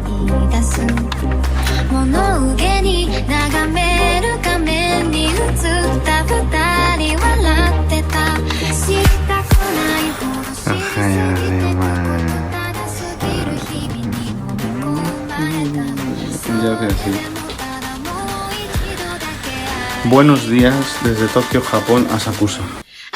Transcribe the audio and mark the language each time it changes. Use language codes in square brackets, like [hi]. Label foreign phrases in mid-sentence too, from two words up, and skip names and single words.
[ja] 出す物憂げに眺める画面に映った二人笑ってた知りたくないほど知りすぎてただ過ぎる日々に飲み込まれた [es] Ya que sí. Buenos días desde Tokio, Japón, a Sakusa.